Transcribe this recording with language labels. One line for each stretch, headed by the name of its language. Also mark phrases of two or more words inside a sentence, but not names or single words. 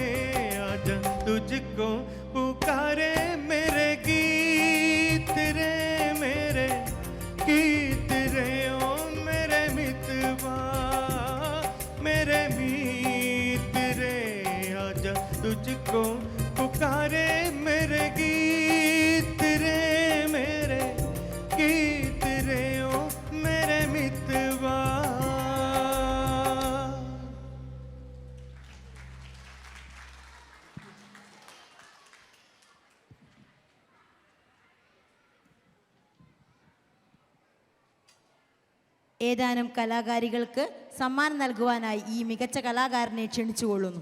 Hindi: आजा तुझको पुकारे मेरे गीत रे मेरे गीत रे ओ मेरे मितवा मेरे मीत रे आजा तुझको पुकारे मेरे गीत रे मेरे गीत रे ओ मेरे मितवा
Malayalam: ഏതാനും കലാകാരികൾക്ക് സമ്മാനം നൽകുവാനായി ഈ മികച്ച കലാകാരനെ ക്ഷണിച്ചുകൊള്ളുന്നു.